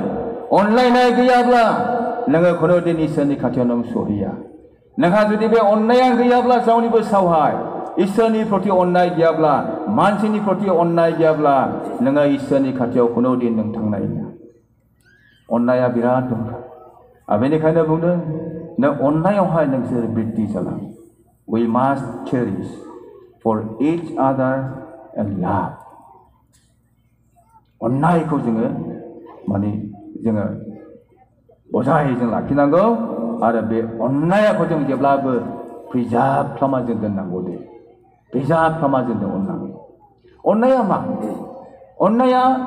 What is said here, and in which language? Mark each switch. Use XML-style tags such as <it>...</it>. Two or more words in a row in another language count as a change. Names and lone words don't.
<brx>अनलायनाय गैयाब्ला नोङो खुनु दिन इसोरनि खाथियाव नों सहैया नोंहा जुदि बे अननाया गैयाब्ला रावनिबो सावहाय इसोरनि प्रति अननाय गैयाब्ला मानसिनि प्रति अननाय गैयाब्ला नोङो इसोरनि खाथियाव खुनु दिन नों थांनाय नङा अननाया बिराद दं बेनिखायनो बुंदों नों अननायावहाय नोंसोर बृद्धि जालां</brx> <en>we must cherish for each other and love</en> <brx>अननायखौ जोङो माने जोङो बजाय जों लाखिनांगौ आरो बे अननायखौ जों जेब्लाबो प्रिजार्भ खालामना जों दोननांगौ दे प्रिजार्भ खालामना जों अननांगौ अननाया मा अननाया</brx>